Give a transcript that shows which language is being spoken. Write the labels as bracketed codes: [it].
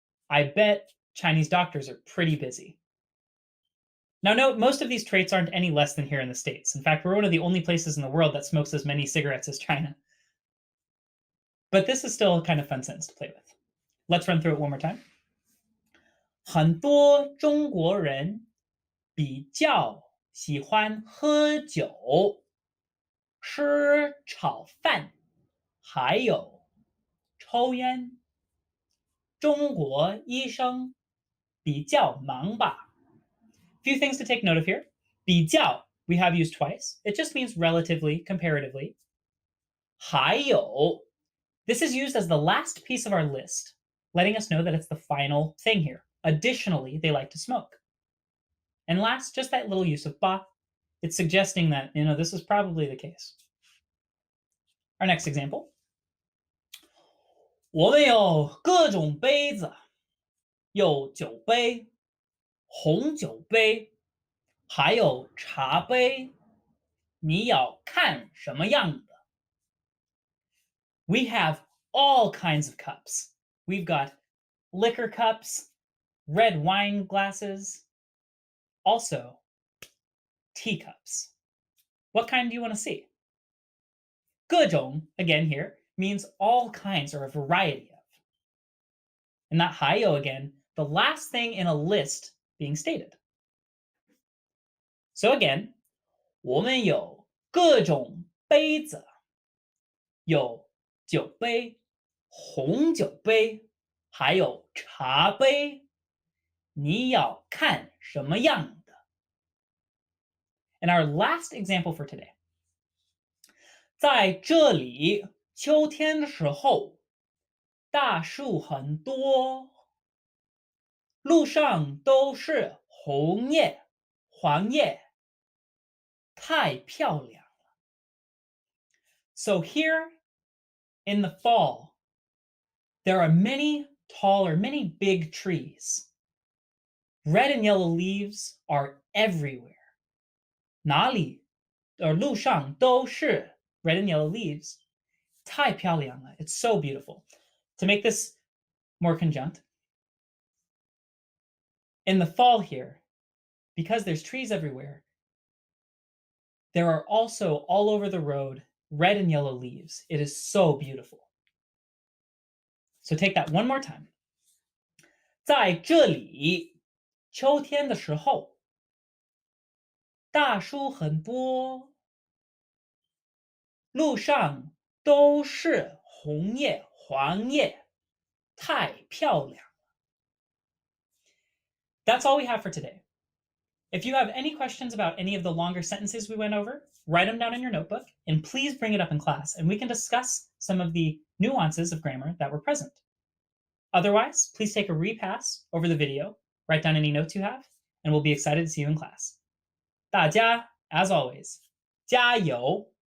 [en] I bet Chinese doctors are pretty busy. Now, note, most of these traits aren't any less than here in the States. In fact, we're one of the only places in the world that smokes as many cigarettes as China. But this is still a kind of fun sentence to play with. Let's run through it one more time. [zh] 很多中国人比较喜欢喝酒、吃炒饭，还有抽烟。中国医生比较忙吧？ [en] Few things to take note of here. 比较 we have used twice. It just means relatively, comparatively. 还有 this is used as the last piece of our list, letting us know that it's the final thing here. Additionally, they like to smoke. And last, just that little use of ba. It's suggesting that, this is probably the case. Our next example. [zh] 我们有各种杯子，有酒杯、红酒杯，还有茶杯。你要看什么样的？ [en] We have all kinds of cups. We've got liquor cups, red wine glasses, also teacups. What kind do you want to see? 各种, again here, means all kinds or a variety of. And that 还有 again, the last thing in a list being stated. [zh] So again, 我们有各种杯子，有酒杯、红酒杯，还有茶杯。你要看什么样的？ [en] And our last example for today. [zh] 在这里，秋天的时候，大树很多，路上都是红叶、黄叶，太漂亮了。 [en] So here in the fall, there are many tall or many big trees. Red and yellow leaves are everywhere. [zh] 哪里路上都是 [en] red and yellow leaves. [zh] 太漂亮了. [en] It's so beautiful. To make this more conjunct, in the fall here, because there's trees everywhere, there are also all over the road red and yellow leaves. It is so beautiful. So take that one more time. [zh] 在这里，秋天的时候，大树很多，路上都是红叶、黄叶，太漂亮。 [en] That's all we have for today. If you have any questions about any of the longer sentences we went over, write them down in your notebook and please bring it up in class and we can discuss some of the nuances of grammar that were present. Otherwise, please take a repass over the video, write down any notes you have, and we'll be excited to see you in class. [zh] 大家, [en] as always, [zh] 加油!